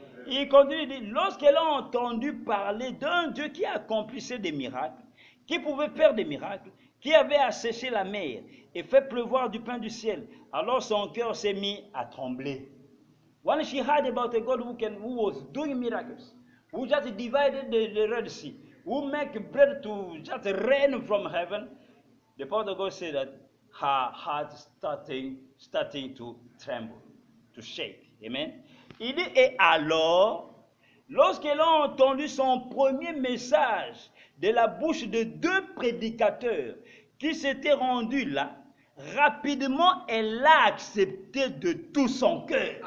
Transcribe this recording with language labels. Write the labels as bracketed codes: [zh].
[fr] Il continue de dire, lorsqu'elle a entendu parler d'un Dieu qui accomplissait des miracles, qui pouvait faire des miracles, qui avait asséché la mer et fait pleuvoir du pain du ciel, alors son cœur s'est mis à trembler. [en] When she heard about a God who was doing miracles, who just divided the Red Sea, who make bread to just rain from heaven, the prophet of God said that her heart starting to tremble, to shake. Amen. [fr] Il dit, et alors, lorsqu'elle a entendu son premier message de la bouche de 2 prédicateurs qui s'était rendue là, rapidement, elle l'a accepté de tout son cœur.